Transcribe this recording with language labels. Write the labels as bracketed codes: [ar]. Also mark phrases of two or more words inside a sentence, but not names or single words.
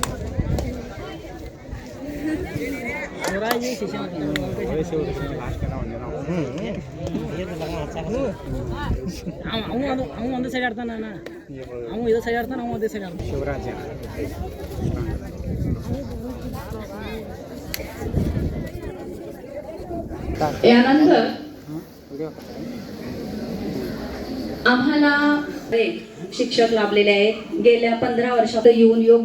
[kn] ಅವನು ಒಂದು ಸೈಡ್ ಆಡ್ತಾನ, ಅವನು ಇದು ಸೈಡ್ ಆಡ್ತಾನ, ಅವನು ಅದೇ ಸೈಡ್ ಆಡ್ತಾನೆ. ಶಿವರಾಜ [mr] यानंतर आम्हाला शिक्षक लाभलेले आहेत. गेल्या 15 वर्षात येऊन योग